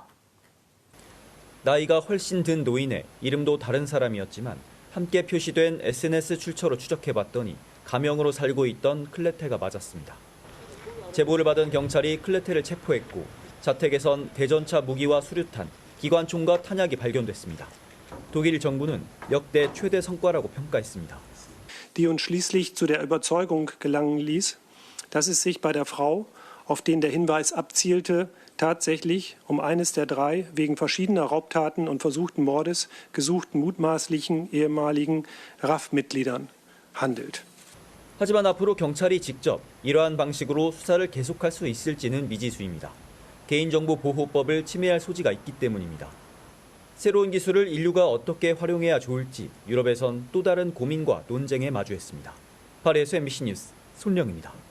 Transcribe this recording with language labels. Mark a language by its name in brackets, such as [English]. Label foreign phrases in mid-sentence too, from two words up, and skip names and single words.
[Korean] 나이가 훨씬 든 노인의 이름도 다른 사람이었지만 함께 표시된 SNS 출처로 추적해봤더니 가명으로 살고 있던 클레테가 맞았습니다. 제보를 받은 경찰이 클레테를 체포했고 자택에선 대전차 무기와 수류탄, 기관총과 탄약이 발견됐습니다. 독일 정부는 역대 최대 성과라고 평가했습니다. [German] Die uns schließlich zu der Überzeugung gelangen ließ, dass es sich bei der Frau, auf den der Hinweis abzielte, tatsächlich um eines der 3 wegen verschiedener Raubtaten und versuchten Mordes gesuchten mutmaßlichen ehemaligen RAF-Mitgliedern handelt. [Korean] 하지만 앞으로 경찰이 직접 이러한 방식으로 수사를 계속할 수 있을지는 미지수입니다. 개인정보보호법을 침해할 소지가 있기 때문입니다. 새로운 기술을 인류가 어떻게 활용해야 좋을지 유럽에선 또 다른 고민과 논쟁에 마주했습니다. 파리에서 MBC 뉴스 손령입니다.